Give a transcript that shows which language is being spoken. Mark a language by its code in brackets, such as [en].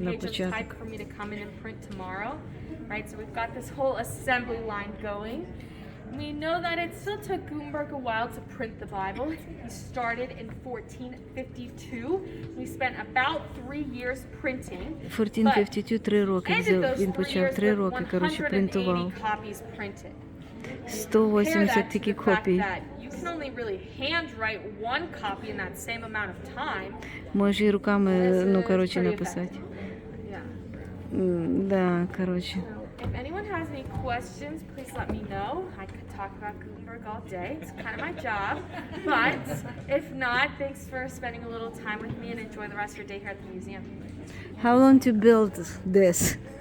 [en] new [uk] на [en] page of type [uk] початок. [en] for me to come in and print tomorrow. Right, so we've got this whole assembly line going. We know that it still took Gutenberg a while to print the Bible. He started in 1452. We spent about 3 years printing. [uk] 1452, 3 роки взяв, він почав 3 роки, коротше, принтував. [en] 180 copies printed. [uk] 180 тільки копій. [en] You can only really handwrite one copy in that same amount of time. [uk] Може і руками, ну, коротше, написати. [en] Yeah. [uk] Да, коротше. [en] So, if anyone has any questions, please let me know. I could talk about Gutenberg all day. It's kind of my job. But if not, thanks for spending a little time with me and enjoy the rest of your day here at the museum. How long to build this?